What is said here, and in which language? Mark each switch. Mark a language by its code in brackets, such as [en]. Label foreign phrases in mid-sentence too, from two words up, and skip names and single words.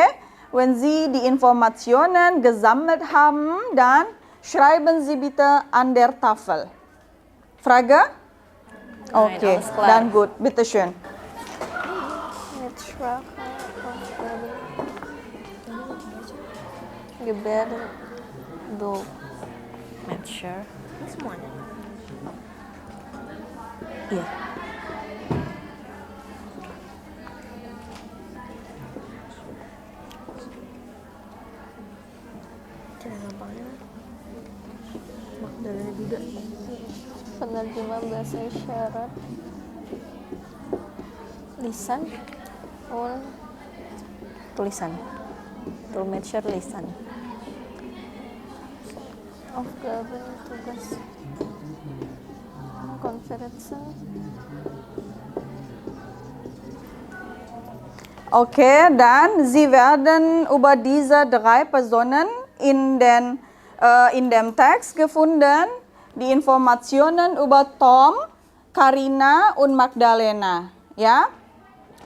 [de] Wenn Sie die Informationen gesammelt haben, dann schreiben Sie bitte an der Tafel. Frage? Nein, Okay, alles klar. dann gut, bitteschön. Mitsprache. Gebärden. Dolmetscher. [id] Ini semuanya. Iya. Cara gampangnya Magdalena juga. Penerjemah bahasa isyarat. Lisan. Oh, tulisan. Dolmetscher lisan. [de] Aufgaben, tugas. Konferensen. Okay, dann Sie werden über diese 3 Personen in dem Text gefunden, die Informationen über Tom, Karina und Magdalena, ja?